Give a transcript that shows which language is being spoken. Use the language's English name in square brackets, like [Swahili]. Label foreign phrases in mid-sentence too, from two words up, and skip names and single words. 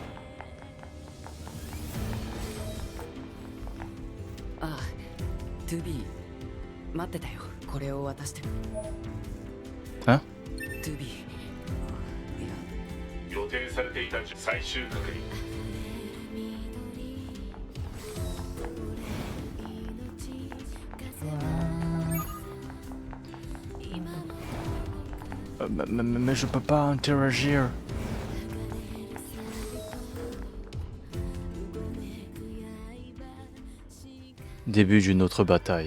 [Japanese] Ah, 2B 待ってたよ。これを渡して。 [French] Hein? [Japanese] 2B 予定されていた最終確認。 [French] Mais je peux pas interagir. Début d'une autre bataille.